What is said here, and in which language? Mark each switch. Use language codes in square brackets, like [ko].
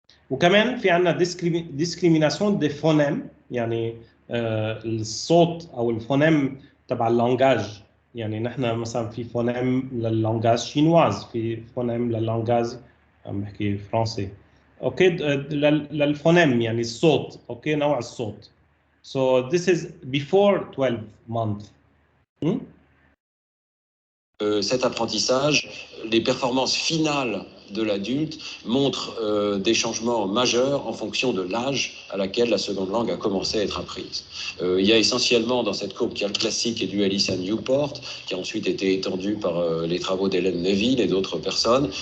[ar] وكمان في عندنا ديسكريميناسيون دي فونيم، يعني الصوت او الفونيم تبع اللانجاج. يعني نحن مثلا في فونيم لللانجاج شينواز، في فونيم لللانجاج عم بحكي فرنسي. اوكي للفونيم يعني الصوت، اوكي نوع الصوت. [en] So this is before 12 months. [fr] Cet apprentissage, les performances finales de l'adulte montrent des changements majeurs en fonction de l'âge à laquelle la seconde langue a commencé à être apprise. Il y a essentiellement dans cette courbe qui est le classique et du Ellis à Newport, qui a ensuite été étendu par les travaux d'Hélène Neville et d'autres personnes.